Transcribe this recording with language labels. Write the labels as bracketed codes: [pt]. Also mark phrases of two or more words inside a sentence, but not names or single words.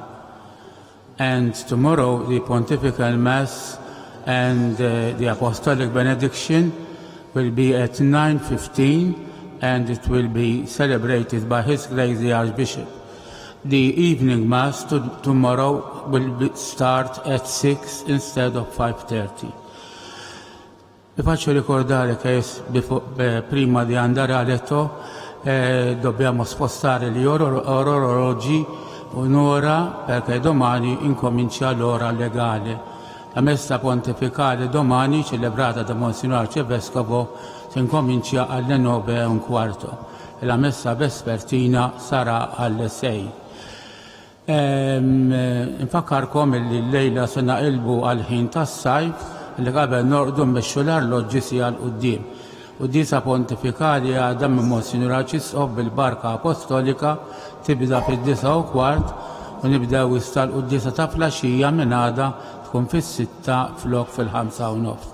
[en] And tomorrow the Pontifical Mass and the Apostolic Benediction will be at 9:15 and it will be celebrated by His Grace the Archbishop. The evening Mass tomorrow will start at 6 instead of 5:30. [it] Vi faccio ricordare che prima di andare a letto dobbiamo spostare gli orologi un'ora perché domani incomincia l'ora legale. La messa pontificale domani, celebrata da Monsignor Arcivescovo, si incomincia alle 9:15 e la messa vespertina sarà alle 6. [mt] Infakkarkom li l-lejla se naqilbu għal-ħin tas-sajf li qabel norqdu mmexxu l-arloġġi sija l-qudiem. Qudiesa pontifikali għadha minn Monsignor Arċisqof bil-Barka Apostolika tibda fid-9:15 u nibdew issa l-qudiesa ta' flaxxija minn għada tkun fis-6 flok fil-5:30.